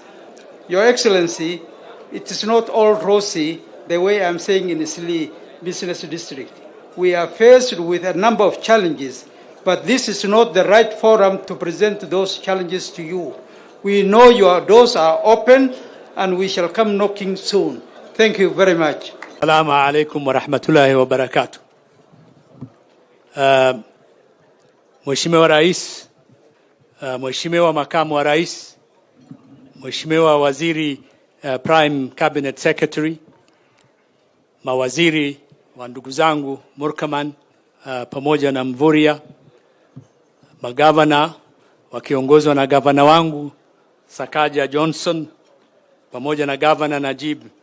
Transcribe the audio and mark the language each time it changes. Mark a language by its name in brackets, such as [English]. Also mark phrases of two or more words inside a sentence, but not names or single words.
[English] Your Excellency, it is not all rosy the way I'm saying in Isli Business District. We are faced with a number of challenges, but this is not the right forum to present those challenges to you. We know your doors are open and we shall come knocking soon. Thank you very much. [Arabic] السلام عليكم ورحمة الله وبركاته. [Swahili] Mheshimiwa Rais, Mheshimiwa Makamu wa Rais, Mheshimiwa Waziri [English] Prime Cabinet Secretary, [Swahili] mawaziri wa ndugu zangu Murkaman pamoja na Mvuria, magavana wakiongozwa na gavana wangu Sakaja Johnson pamoja na gavana Najib